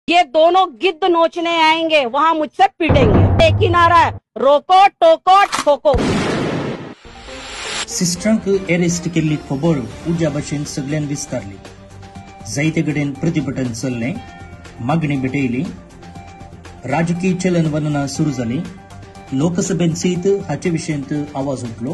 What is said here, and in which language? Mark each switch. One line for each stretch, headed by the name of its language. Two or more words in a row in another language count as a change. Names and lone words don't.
Hindi: ये दोनों गिद्ध नोचने आएंगे, वहाँ मुझसे पिटेंगे। एक ही नारा है, रोको टोको ठोको।
Konkani: सिस्टरांक अरेस्ट केल्ली खबर उज्या भाशेन सगळ्यान विस्तारली। जायते कडेन प्रतिभटन चल्लें, मागणी भेटयली, राजकीय चलनवलना सुरू जाली। लोकसभेन सयत हाचे विशयंत आवाज उठलो।